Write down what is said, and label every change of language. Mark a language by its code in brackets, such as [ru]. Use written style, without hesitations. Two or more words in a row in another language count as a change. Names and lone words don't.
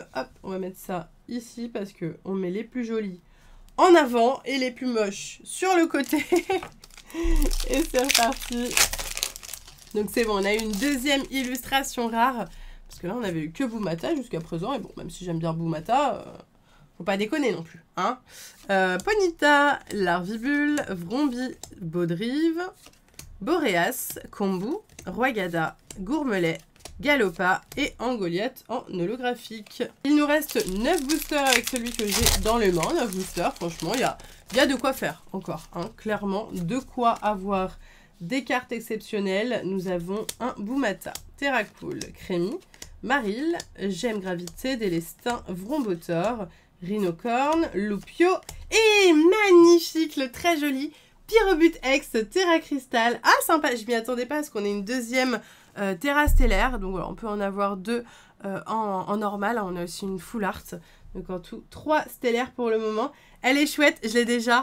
[fr] Hop, on va mettre ça ici parce que on met les plus jolis en avant et les plus moches sur le côté. Et c'est reparti. Donc c'est bon, on a eu une deuxième illustration rare. Parce que là, on avait eu que Boumata jusqu'à présent. Et bon, même si j'aime bien Boumata, faut pas déconner non plus. Hein. Ponyta, Larvibule, Vrombi, Baudrive, Boréas, Kombu, Roygada, Gourmelet, Galopa et Angoliath en holographique. Il nous reste 9 boosters avec celui que j'ai dans les mains. 9 boosters, franchement, il y a de quoi faire encore. Hein. Clairement, de quoi avoir des cartes exceptionnelles. Nous avons un Boumata, Terracool, Crémy, Maril, Gemme Gravité, Délestin, Vrombotor, Rhinocorn, Loupio et magnifique, le très joli Pyrobut X Terra Cristal. Ah, sympa, je m'y attendais pas parce qu'on est une deuxième Terra Stellaire. Donc voilà, on peut en avoir 2 en normal. On a aussi une Full Art. Donc en tout, 3 stellaires pour le moment. Elle est chouette, je l'ai déjà.